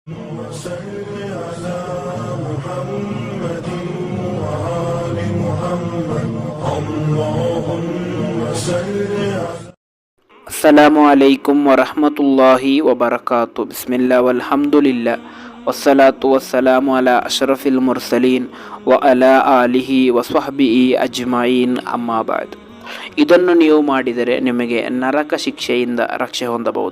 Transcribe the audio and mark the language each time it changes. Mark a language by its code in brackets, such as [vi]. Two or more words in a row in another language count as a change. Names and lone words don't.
[ar] وصل على محمد وآل محمد اللهم صل على السلام عليكم ورحمة الله وبركاته. بسم الله والحمد لله والصلاة والسلام على أشرف المرسلين وعلى آله وصحبه أجمعين أما بعد. [kn] ಇದನ್ನು ನೀವು ಮಾಡಿದರೆ ನಿಮಗೆ ನರಕ ಶಿಕ್ಷೆಯಿಂದ ರಕ್ಷೆ ಹೊಂದಬಹುದು.